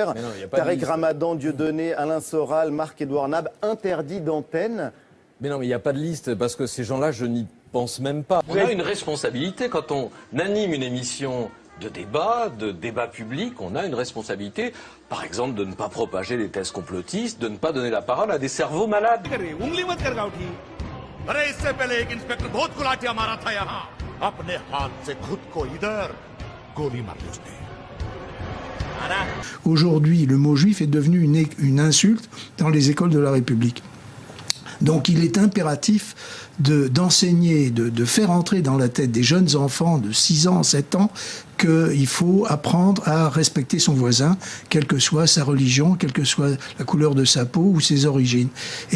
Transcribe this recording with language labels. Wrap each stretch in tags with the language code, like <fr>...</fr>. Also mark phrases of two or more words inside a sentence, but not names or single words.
<fr>Tariq Ramadan, Dieudonné, Alain Soral, Marc-Édouard Nab, interdit d'antenne. Mais non, mais il n'y a pas de liste, parce que ces gens-là, je n'y pense même pas. On a une responsabilité quand on anime une émission de débat public, on a une responsabilité, par exemple, de ne pas propager les thèses complotistes, de ne pas donner la parole à des cerveaux malades.</fr> <hi>अरे इससे पहले एक इंस्पेक्टर बहुत गुलाटियां मारा था यहाँ अपने हाथ से खुद को इधर गोली मार दी उसने।</hi> <fr>Aujourd'hui, le mot juif est devenu une insulte dans les écoles de la République. Donc il est impératif d'enseigner, de faire entrer dans la tête des jeunes enfants de 6 ans, 7 ans, qu'il faut apprendre à respecter son voisin, quelle que soit sa religion, quelle que soit la couleur de sa peau ou ses origines.</fr>